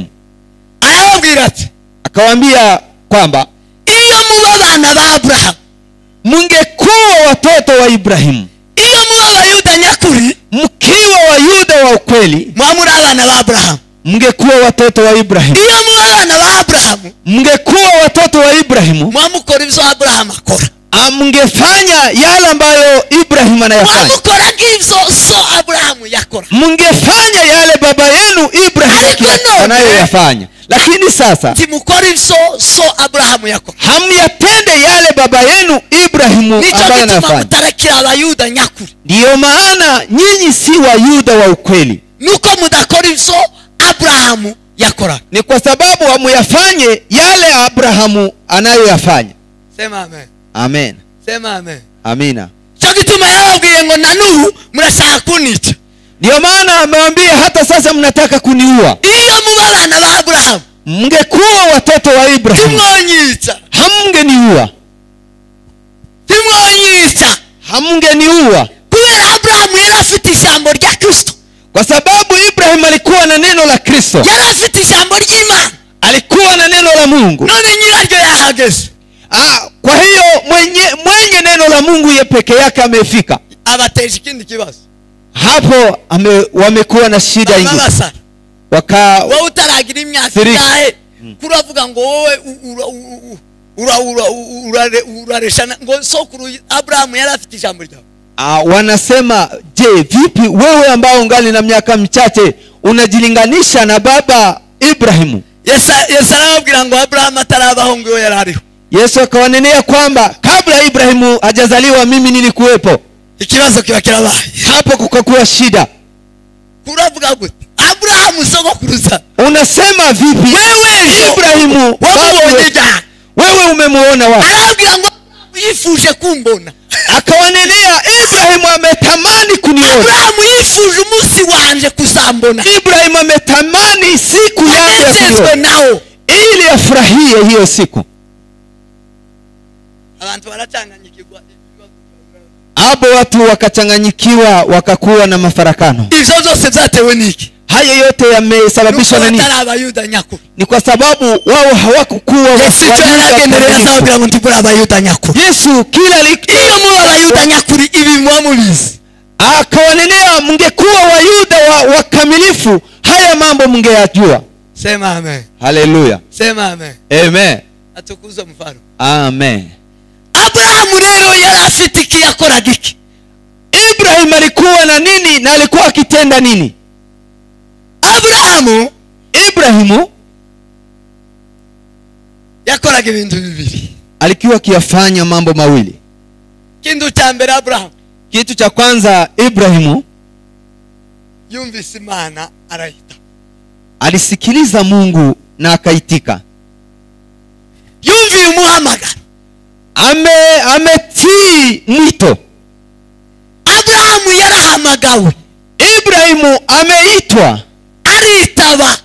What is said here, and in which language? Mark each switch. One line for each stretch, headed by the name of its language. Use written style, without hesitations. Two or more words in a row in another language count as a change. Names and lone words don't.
Rundi: Arabwira ati,
Swahili: akawaambia kwamba
Rundi: iyo muba bana ba Abrahamu
Swahili: mungekuwa watoto wa Ibrahimu,
Rundi: iyo muba Abayuda nyakuri,
Swahili: mkiwa Wayuda wa ukweli,
Rundi: mwamuri abana ba Abrahamu,
Swahili: mngekuwa watoto wa Ibrahimu.
Rundi: Iyo muba bana ba Abrahamu,
Swahili: mngekuwa watoto wa Ibrahimu,
Rundi: mwamukora ibyo Abrahamu akora.
Swahili: Mngefanya yale ambayo Ibrahimu anayafanya.
Rundi: Mwamukora ngivyo so Abrahamu yakora.
Swahili: Mngefanya yale baba yenu Ibrahimu anayoyafanya. Lakini sasa
Rundi: timukora ibyo so Abrahamu yakora.
Swahili: Hamyatende yale baba yenu Ibrahimu ambaye anafanya.
Rundi: Mutarekera Abayuda nyakuri.
Swahili: Ndiyo maana nyinyi si Wayuda wa ukweli.
Rundi: Nuko mudakora ibyo Abrahamu yakora.
Swahili: Ni kwa sababu hamuyafanye yale Abrahamu anayoyafanya. Sema amen. Amen. Sema amen. Amina.
Rundi: Cyo gituma yababwiye ngo nanubu murashaka kunica.
Swahili: Ndio maana amewambia hata sasa mnataka kuniua.
Rundi: iyo muba abana ba Aburahamu
Swahili: Mngekuwa watoto wa Ibrahim,
Rundi: timwonyica
Swahili: hamngeniua. Hamngeniua.
Rundi: kubera Aburahamu yari afite ijambo rya Kristo.
Swahili: Kwa sababu Ibrahim alikuwa na neno la Kristo.
Rundi: Yari afite ijambo ry'Imana.
Swahili: Alikuwa na neno la Mungu.
Rundi: None nyiraryo yahageze.
Swahili: Kwa hiyo mwenye neno la Mungu ye peke yake amefika.
Rundi: Abateje ikindi kibazo.
Swahili: Hapo wamekuwa na shida nyingi.
Rundi: Wewe utaragira imyaka yahe kuravuga ngo wowe urareshana ngo sokuru Abrahamu yari afite ijambo ryawe.
Swahili: Wanasema, je, vipi wewe ambao ungali na miaka michache unajilinganisha na baba Ibrahimu?
Rundi: Yesu arababwira ngo Abrahamu atarabaho ngo yari ariho.
Swahili: Yesu akawanenea kwamba kabla Ibrahimu hajazaliwa mimi nilikuwepo.
Rundi: Ikibazo kiba kirabaye.
Swahili: Hapo kukakuwa shida.
Rundi: Kuravuga gute? Abrahamu sogokuruza.
Swahili: Unasema vipi? Wewe Ibrahimu wewe umemuona wapi?
Rundi: Arabwira ngo yifuje kumbona.
Swahili: Akawanenea Ibrahimu ametamani kuniona.
Rundi: Abrahamu yifuje umunsi wanje kuzambona.
Swahili: Ibrahimu ametamani siku yake ya kuona ili afurahie hiyo siku.
Rundi: Abantu baracanganyikirwa.
Swahili: Abo watu wakachanganyikiwa, wakakuwa na mafarakano.
Rundi: Izo zose zatewe niki?
Swahili: Haya yote yamesababishwa na nini? Ni kwa sababu wao hawakukuwa Yesu kila
Rundi: iyo mu Abayuda nyakuri ibi mwamubizi.
Swahili: Akawanenea mngekuwa Wayuda wakamilifu haya mambo mngeyajua. Sema amen. Haleluya. Sema amen. Amen. Atukuza mfano. Amen.
Rundi: Abrahamu rero yari afite iki yakoraga iki?
Swahili: Ibrahim alikuwa na nini na alikuwa akitenda nini?
Rundi: Ibrahimu yakoraga ibintu bibiri.
Swahili: Alikuwa akiyafanya mambo mawili.
Rundi: Kindu cha mbere Abrahamu,
Swahili: kitu cha kwanza Ibrahimu
Rundi: yumvise Imana arahita.
Swahili: Alisikiliza Mungu na akaitika.
Rundi: Yumviye umuhamagaro.
Swahili: Ametii mwito.
Rundi: Abrahamu yarahamagawe.
Swahili: Ibrahimu ameitwa,
Rundi: aritaba